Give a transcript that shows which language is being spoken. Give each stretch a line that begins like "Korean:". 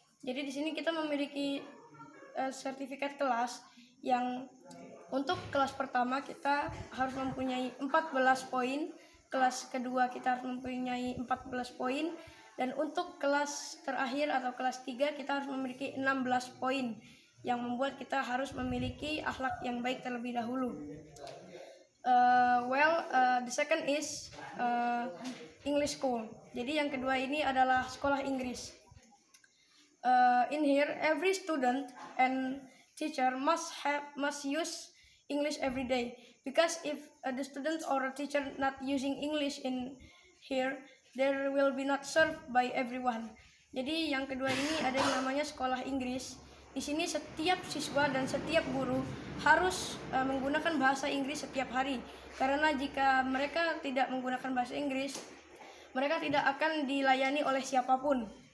Indonesian: Jadi di sini kita memiliki sertifikat kelas yang untuk kelas pertama kita harus mempunyai 14 poin, kelas kedua kita harus mempunyai 14 poin, dan untuk kelas terakhir atau kelas 3 kita harus memiliki 16 poin, yang membuat kita harus memiliki akhlak yang baik terlebih dahulu.
English: The second is English school.
Indonesian: Jadi yang kedua ini adalah sekolah Inggris.
English: In here every student and teacher must use English every day, because if the student or a teacher not using English in here, there will be not served by everyone.
Indonesian: Jadi yang kedua ini ada yang namanya sekolah Inggris. Di sini setiap siswa dan setiap guru harus menggunakan bahasa Inggris setiap hari. Karena jika mereka tidak menggunakan bahasa Inggris, mereka tidak akan dilayani oleh siapapun.